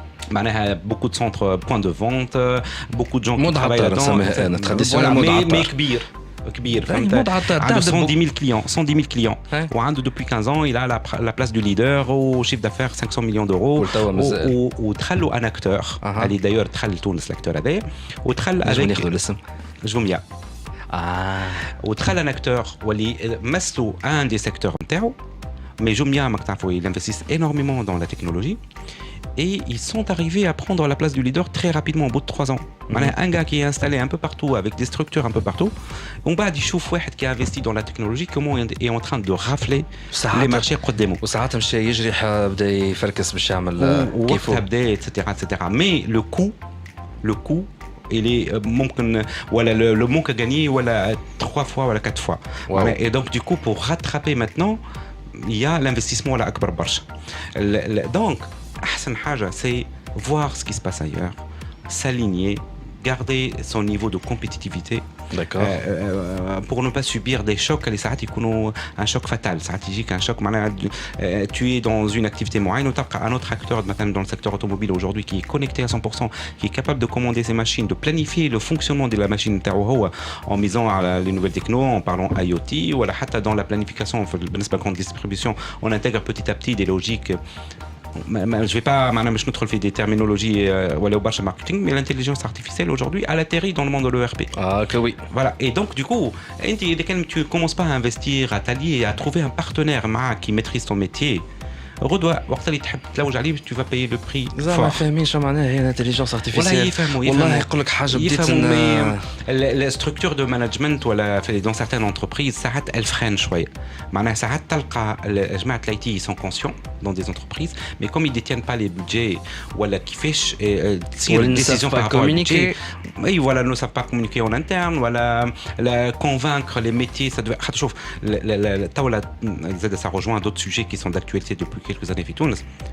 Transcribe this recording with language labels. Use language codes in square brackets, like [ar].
[fr] معناها beaucoup de centres points de vente beaucoup de gens qui travaillent là-dedans mais [ar] كبير فهمت عنده [fr] 110 000 clients وعنده depuis 15 ans il a la place du leader au chiffre d'affaires 500 millions d'euros ودخلوا un acteur اللي d'ailleurs دخل تونس l'acteur هذا ودخل avec جوميا ودخل un acteur واللي مثلوا un des secteurs نتاعو mais جوميا [ar] ما تعرفوا [fr] il investisse énormément dans la technologie. Et ils sont arrivés à prendre la place du leader très rapidement au bout de 3 ans. Un gars qui est installé un peu partout avec des structures un peu partout. On va dire واحد qui a investi dans la technologie comment est en train de rafler les marchés [ar] قدامه. وساعات مش يجري بدا يفركس باش يعمل كيفه بدا etc. [fr] Mais le coût il est ممكن ولا le manque à gagner ولا 3 fois ولا 4 fois. Et donc du coup pour rattraper maintenant il y a l'investissement là [ar] أكبر برشا. [fr] Donc [ar] أحسن حاجة [fr] c'est voir ce qui se passe ailleurs, s'aligner, garder son niveau de compétitivité. D'accord. Pour ne pas subir des chocs. Les ساعات يكونوا un choc fatal. ساعات يجيك un choc معناها tu es dans une activité معينة وتلقى un autre acteur مثلا dans le secteur automobile aujourd'hui qui est connecté à 100%, qui est capable de commander ses machines, de planifier le fonctionnement de la machine نتاعو هو en misant à les nouvelles techno, en parlant IoT ولا حتى dans la planification بالنسبة للgrande distribution on intègre petit à petit des logiques. Je vais pas مش ندخل في des terminologies ولا برشا marketing mais l'intelligence artificielle aujourd'hui elle atterrit dans le monde de l'ERP. Ah que oui. Voilà et donc du coup tu commences pas à investir, à t'allier, à trouver un partenaire qui maîtrise ton métier [ar] غدوه وقت اللي تحب تلوج عليه [fr] tu vas payer le prix [ar] زعما ما فاهمين شو معناها هي الانتليجنس ارتيفيسيال والله يفهموا والله يقول لك حاجه بديت [fr] la structure de management ولا dans certaines entreprises ساعات elle freine شويه معناها ساعات تلقى جماعه الاي sont conscients dans des entreprises mais comme ils détiennent pas les budgets ولا كيفاش تصير décision par rapport au budget oui voilà ne savent pas communiquer en interne ولا convaincre les métiers ça doit [ar] شوف توا زاد [fr] ça rejoint d'autres sujets qui sont d'actualité depuis quelques années في تونس